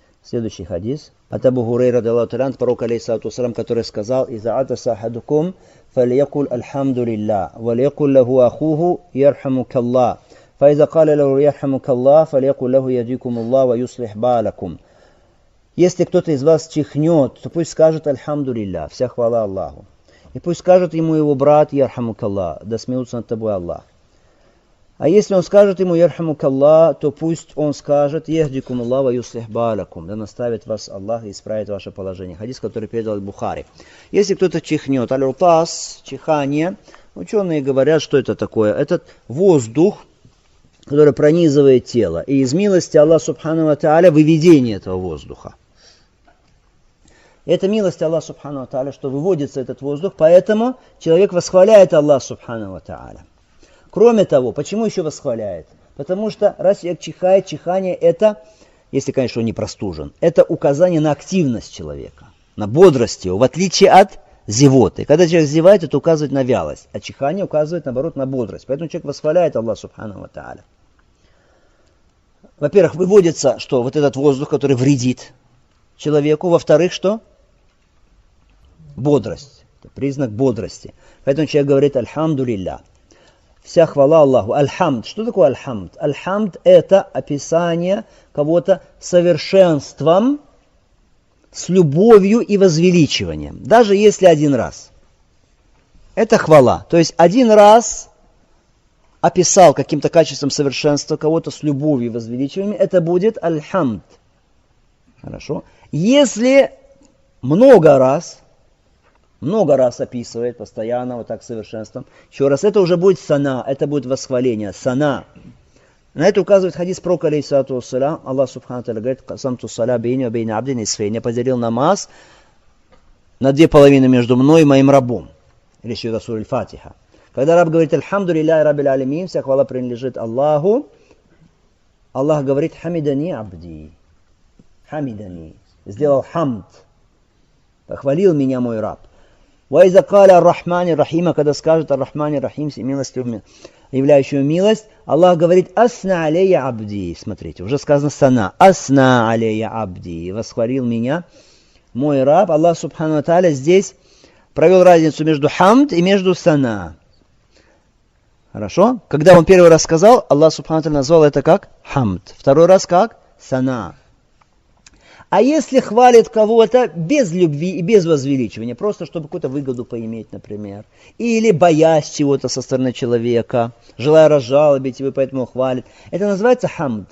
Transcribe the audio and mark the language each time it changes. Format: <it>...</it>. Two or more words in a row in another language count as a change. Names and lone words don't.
<ru>Следующий хадис. От Абу Хурейра, пророк,</ru> <ar>عليه الصلاة والسلام,</ar> <ru>который сказал:</ru> <ar>«إذا عطس أحدكم فليقل الحمد لله وليقل له أخوه يرحمك الله. فإذا قال له يرحمك الله فليقل له يهديكم الله ويصلح بالكم».</ar> <ru>Если кто-то из вас чихнет, то пусть скажет альхамдулилля, вся хвала Аллаху. И пусть скажет ему его брат: ярхамукаллах, да смеются над тобой Аллах. А если он скажет ему ярхамукаллах, то пусть он скажет:</ru> <ar>يهديكم الله ويصلح بالكم,</ar> <ru>да наставит вас Аллах и исправит ваше положение. Хадис, который передал Бухари. Если кто-то чихнет, аль-рутас, чихание, ученые говорят, что это такое. Это воздух, который пронизывает тело. И из милости Аллаха</ru> <ar>سبحانه وتعالى</ar> <ru>выведение этого воздуха. Это милость Аллаха</ru> <ar>سبحانه وتعالى,</ar> <ru>что выводится этот воздух, поэтому человек восхваляет Аллаха</ru> <ar>سبحانه وتعالى.</ar> <ru>Кроме того, почему еще восхваляет? Потому что раз человек чихает, чихание это, если, конечно, он не простужен, это указание на активность человека, на бодрость его, в отличие от зевоты. Когда человек зевает, это указывает на вялость, а чихание указывает, наоборот, на бодрость. Поэтому человек восхваляет Аллаха</ru> <ar>سبحانه وتعالى.</ar> <ru>Во-первых, выводится, что вот этот воздух, который вредит человеку. Во-вторых, что? Бодрость. Это признак бодрости. Поэтому человек говорит: альхамдулилля. Вся хвала Аллаху. Аль-хамд. Что такое аль-хамд? Аль-хамд это описание кого-то совершенством, с любовью и возвеличиванием. Даже если один раз. Это хвала. То есть один раз описал каким-то качеством совершенства кого-то с любовью и возвеличиванием, это будет аль-хамд. Хорошо. Если много раз описывает постоянно вот так совершенством, еще раз, это уже будет сана, это будет восхваление, сана. На это указывает хадис пророка,</ru> <ar>عليه الصلاة والسلام.</ar> <ru>Аллах</ru> <ar>سبحانه تعالى</ar> <ru>говорит:</ru> <ar>«قسمت الصلاة بيني وبين عبدي نصفين».</ar> <ru>Я поделил намаз на 2,5 между мной и моим рабом. Или еще сура Аль-Фатиха. Когда раб говорит:</ru> <ar>«الحمد لله رب العالمين»,</ar> <ru>вся хвала принадлежит Аллаху, Аллах говорит:</ru> <ar>«حمدني عبدي».</ar> <ru>Хамидани. Сделал хамд. Похвалил меня мой раб.</ru> <ar>«وإذا قال الرحمن الرحيم»,</ar> <ru>когда скажет</ru> <ar>الرحمن الرحيم,</ar> <ru>милостью, являющую милость, Аллах говорит:</ru> <ar>«أثنى علي عبدي».</ar> <ru>Смотрите, уже сказано сана.</ru> <ar>«أثنى علي عبدي».</ar> <ru>Восхвалил меня мой раб. Аллах</ru> <ar>سبحانه وتعالى</ar> <ru>здесь провел разницу между хамд и между сана. Хорошо? Когда он первый раз сказал, Аллах</ru> <ar>سبحانه وتعالى</ar> <ru>назвал это как хамд. Второй раз как сана. А если хвалит кого-то без любви и без возвеличивания, просто чтобы какую-то выгоду поиметь, например, или боясь чего-то со стороны человека, желая разжалобить его, поэтому хвалит, это называется хамд?</ru>